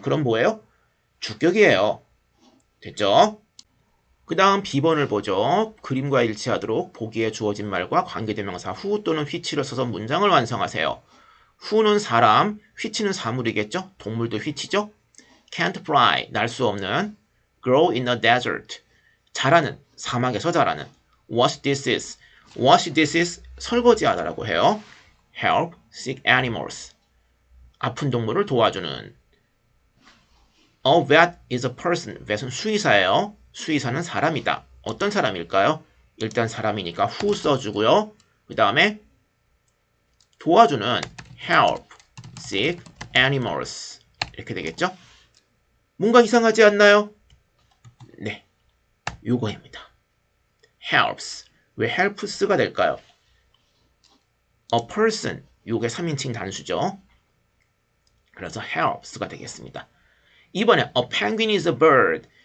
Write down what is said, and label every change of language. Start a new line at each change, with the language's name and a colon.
Korean: 그럼 뭐예요? 주격이에요. 됐죠? 그 다음 B번을 보죠. 그림과 일치하도록 보기에 주어진 말과 관계대명사 who 또는 which를 써서 문장을 완성하세요. who는 사람, which는 사물이겠죠? 동물도 which죠?
English: can't fly,
Korean: 날 수 없는. grow in the desert, 자라는, 사막에서 자라는.
English: wash dishes, wash dishes,
Korean: 설거지하다라고 해요.
English: help sick animals,
Korean: 아픈 동물을 도와주는.
English: A vet is a person,
Korean: vet은 수의사예요. 수의사는 사람이다. 어떤 사람일까요? 일단 사람이니까 who 써주고요. 그 다음에 도와주는
English: help sick animals
Korean: 이렇게 되겠죠? 뭔가 이상하지 않나요? 네, 요거입니다. helps. 왜 helps가 될까요? a person, 요게 3인칭 단수죠. 그래서 helps가 되겠습니다. 이번에
English: a penguin is a bird.